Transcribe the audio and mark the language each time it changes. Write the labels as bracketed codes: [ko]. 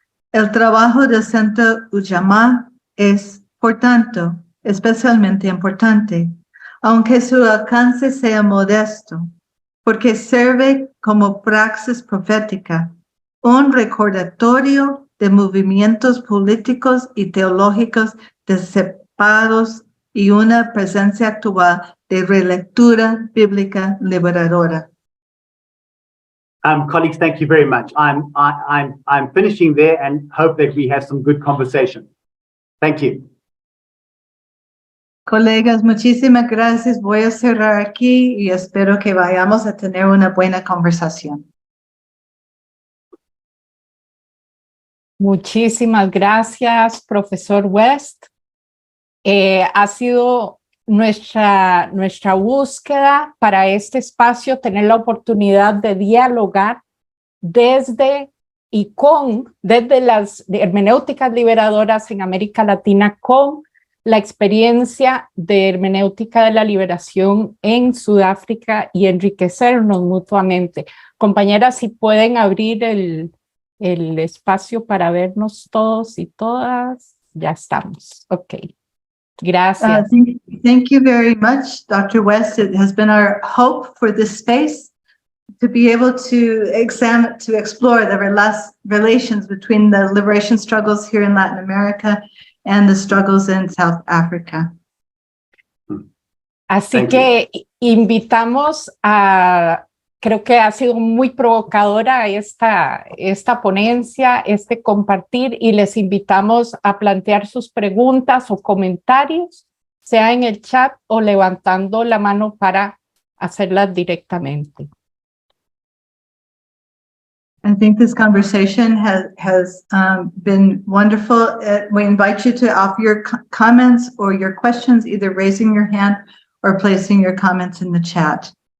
[es] El trabajo del Centro Ujamaa es, por tanto, especialmente importante, aunque su alcance sea modesto, porque sirve como praxis profética, un recordatorio de movimientos políticos y teológicos disipados y una presencia actual de relectura bíblica liberadora. [en] Colleagues, thank you very much. I'm finishing there and hope that we have some good conversation. Thank you. [es] Colegas, muchísimas gracias. Voy a cerrar aquí y espero que vayamos a tener una buena conversación. Muchísimas gracias, profesor West. Ha sido nuestra búsqueda para este espacio, tener la oportunidad de dialogar desde las hermenéuticas liberadoras en América Latina con la experiencia de hermenéutica de la liberación en Sudáfrica y enriquecernos mutuamente. Compañeras, si pueden abrir el espacio para vernos todos y todas, ya estamos. Ok. Gracias. [en] Thank you very much, Dr. West. It has been our hope for this space to be able to explore the relations between the liberation struggles here in Latin America and the struggles in South Africa. [es] Así que invitamos creo que ha sido muy provocadora esta ponencia, este compartir, y les invitamos a plantear sus preguntas o comentarios, sea en el chat o levantando la mano para hacerlas directamente. [en] I think this conversation has been wonderful. We invite you to offer your comments or your questions, either raising your hand or placing your comments in the chat.